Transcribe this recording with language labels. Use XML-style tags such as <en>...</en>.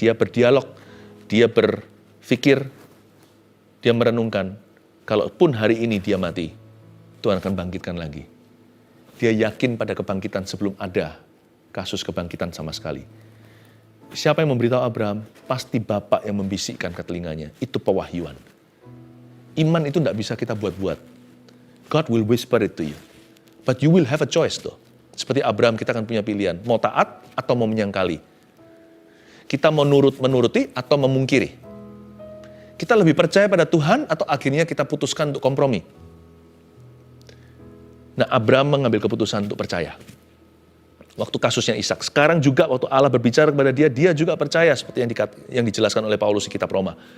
<id>Dia berdialog, dia berpikir, dia merenungkan, kalaupun hari ini dia mati, Tuhan akan bangkitkan lagi. Dia yakin pada kebangkitan sebelum ada kasus kebangkitan sama sekali. Siapa yang memberitahu Abraham? Pasti Bapak yang membisikkan ke telinganya. Itu pewahyuan. Iman itu tidak bisa kita buat-buat.</id> <en>God will whisper it to you. But you will have a choice tuh.</en> <id>Seperti Abraham, kita akan punya pilihan. Mau taat atau mau menyangkali. Kita mau menuruti atau memungkiri. Kita lebih percaya pada Tuhan atau akhirnya kita putuskan untuk kompromi. Nah, Abraham mengambil keputusan untuk percaya. Waktu kasusnya Ishak. Sekarang juga waktu Allah berbicara kepada dia, dia juga percaya seperti yang dijelaskan oleh Paulus di kitab Roma.</id>